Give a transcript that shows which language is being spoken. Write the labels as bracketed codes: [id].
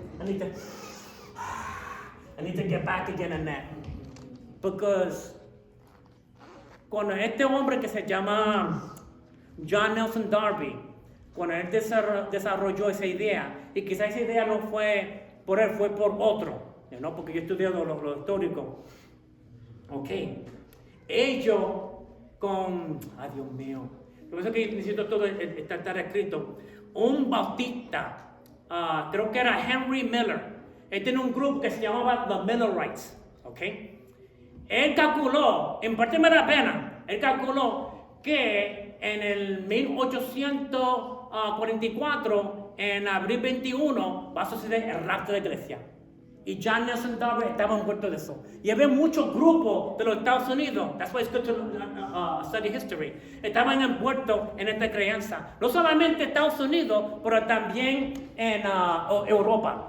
[en] I need to get back again on that. [es] Because cuando este hombre que se llama John Nelson Darby, cuando él desarrolló esa idea, y quizás esa idea no fue por él, fue por otro, ¿no? Porque yo he estudiado lo histórico. Ok. Ellos con... Ay, Dios mío. Lo que pasa es que necesito todo estar escrito. Un bautista, creo que era Henry Miller. Él tenía un grupo que se llamaba The Millerites. Ok. Él calculó, en parte me da pena, él calculó que en el 1844, en abril 21, va a suceder el rapto de la iglesia. Y John Nelson Darby estaba envuelto de eso. Y había muchos grupos de los Estados Unidos. [en] That's why it's good to study history. [es] Estaban envueltos en esta creencia. No solamente Estados Unidos, pero también en Europa.